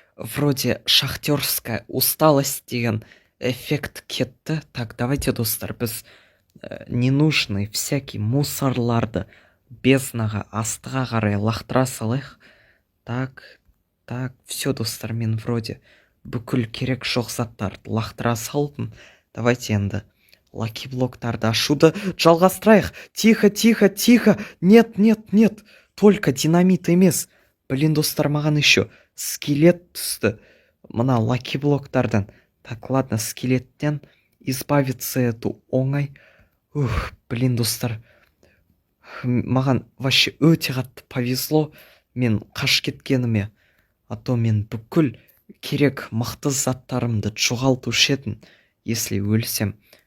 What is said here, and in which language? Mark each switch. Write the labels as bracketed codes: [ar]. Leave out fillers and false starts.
[ru] Вроде шахтерская усталость [kk] деген эффект кетті. Так, давайте, достар, біз [ru] ненужный всякий [kk] мусорларды безднаға астыға қарай лақтыра салайық. Так, все, достар, мен вроде бүкіл керек жоқ заттарды лақтыра салдым. Давайте енді лаки-блоктарды ашуды жалғастырайық. [ru] Тихо. Нет. Только динамит [kk] емес. Блин, достар, маған [ru] еще [kk] скелет түсті. Мына лаки-блоктардан. [ru] Так, ладно, [kk] скелеттен [ru] избавиться [kk] эту оңай. Блин, достар, маған [ru] вообще [kk] өте қатты [ru] повезло [kk] мен қаш кеткеніме. А то мен бүкіл керек мықты заттарымды жоғалтушы едім, [ru] если [kk] өлсем.